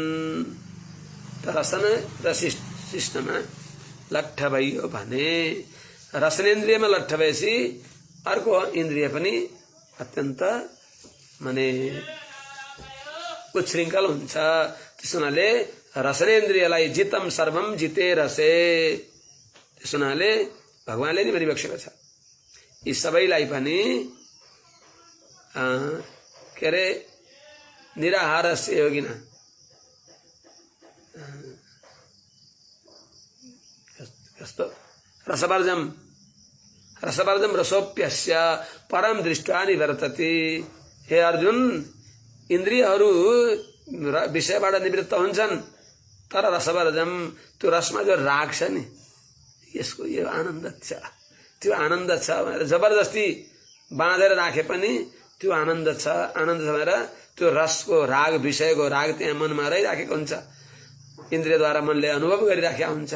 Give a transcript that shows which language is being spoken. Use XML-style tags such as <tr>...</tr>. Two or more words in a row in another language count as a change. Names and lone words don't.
<ne>रसन र शिष्णमा लट्ठ भइयो भने रसनेन्द्रियमा लट्ठ भएपछि अर्को इन्द्रिय पनि अत्यन्त माने उच्छृङ्खल हुन्छ। त्यस हुनाले रसनेन्द्रियलाई</ne> <sa>जितम सर्वम जिते रसे,</sa> <ne>त्यस हुनाले भगवानले नि भनिबक्सेको छ यी सबैलाई पनि के अरे</ne> <sa>निराहारस्य योगिना</sa> <ne>कस्तो</ne> <sa>रसवर्जम रसोप्यस्य परम दृष्ट्वा निवर्तते।</sa> <ne>हे अर्जुन, इन्द्रियहरू विषयबाट निवृत्त हुन्छन् तर रसवर्जम त्यो रसमा जो राग छ नि यसको यो आनन्द छ, त्यो आनन्द छ भनेर जबरजस्ती बाँधेर राखे पनि त्यो आनन्द छ भनेर त्यो रसको राग विषयको राग त्यहाँ मनमा रहिराखेको हुन्छ, इन्द्रियद्वारा मनले अनुभव गरिराखेका हुन्छ।</ne>